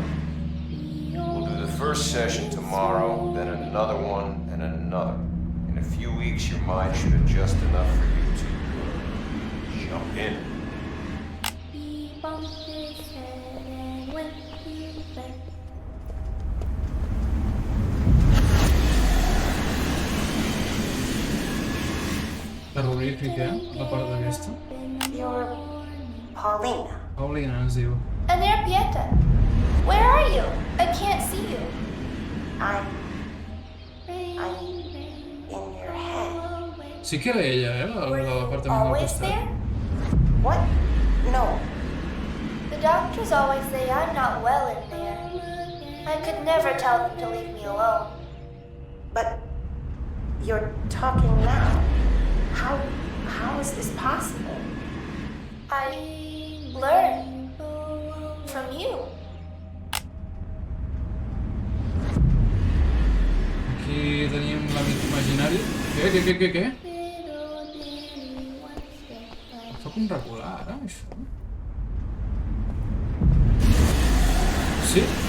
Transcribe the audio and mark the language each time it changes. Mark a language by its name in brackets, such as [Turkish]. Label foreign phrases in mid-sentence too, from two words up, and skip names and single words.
[English] We'll do the first session tomorrow, then another one, and another. In a few weeks, your mind should adjust enough for you to jump in. He bumped his head and went to bed. [Catalan] Terrorífic, la part d'aquesta. [English] You're Paulina. [Catalan] Paulina ens diu. [English] Enriqueta, where are you? I can't see you. I'm in your head. [Catalan] Sí que era ella, la [English] Were [Catalan] de [English] you [Catalan] l'apartament del [English] always [Catalan] costat. [English] there? What? No. The doctors always say I'm not well in there. I could never tell them to leave me alone. But you're talking now. How is this possible? I learned from you. [Catalan] Aquí tenim l'amic imaginari. Què? Em fa com regular, ara, això. Sí.